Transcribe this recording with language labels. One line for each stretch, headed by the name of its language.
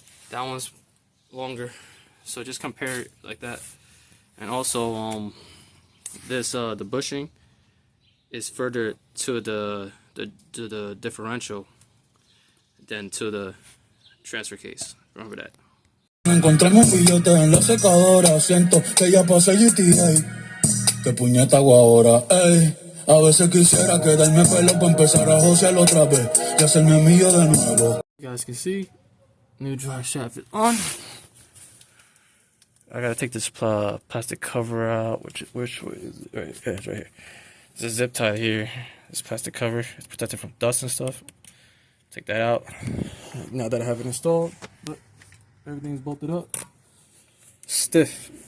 English: That one's longer. So just compare it like that. And also this the bushing is further to the differential than to the transfer case. Remember that.
Spanish: Encontramos billetes en la secadora, siento que ya pasé GTA. Que puñeta hago ahora, ey. A veces quisiera quedarme pelo para empezar a josear otra vez y hacerme mío de nuevo.
English: You guys can see, new drive shaft is on. I gotta take this plastic cover out. Which way is it? Right, yeah, it's right here. There's a zip tie here. This plastic cover. It's protected from dust and stuff. Take that out. Now that I have it installed, look, everything's bolted up. Stiff.